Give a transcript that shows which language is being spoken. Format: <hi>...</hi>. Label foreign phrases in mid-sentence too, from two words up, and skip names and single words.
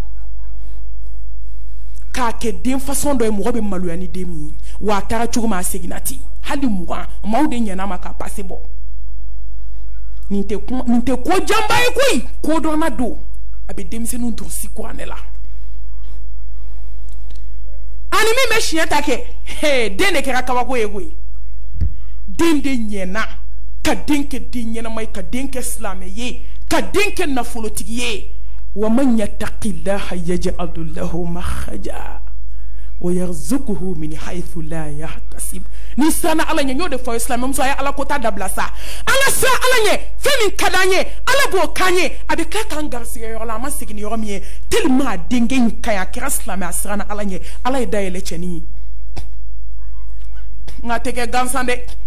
<bm>k'a kɛ den façon dɔ ye mɔgɔ bɛ maloya ni den min ye wa a taara cogo min a seginna ten hali 20 maaw de ɲɛna ma k'a pase bɔ nin tɛ ko janba ye koyi ko dɔnna don a bɛ denmisɛnninw durusi kuranɛ la ani min bɛ siɲɛ ta kɛ den de kɛra kabako ye koyi den de ɲɛna ka den kɛ den ɲɛnama ye ka den kɛ silamɛ ye ka den kɛ nafolotigi ye</bm> <ar>ومن يتق الله يجعل له مخرجا ويرزقه من حيث لا يحتسب</ar> <bm>ni sana Ala ɲɛ y'o de fɔ silamɛmuso a ye Ala ko ta dabila sa an ka siran Ala ɲɛ fɛn min ka d'an ye Ala b'o k'an ye a bɛ k'a k'an garisigɛ yɔrɔ la a ma segin ni yɔrɔ min ye tellement a denkɛ in ka ɲi a kɛra silamɛ a siranna Ala ɲɛ Ala ye dayɛlɛ cɛnin ye nka a tɛ kɛ gansan dɛ</bm>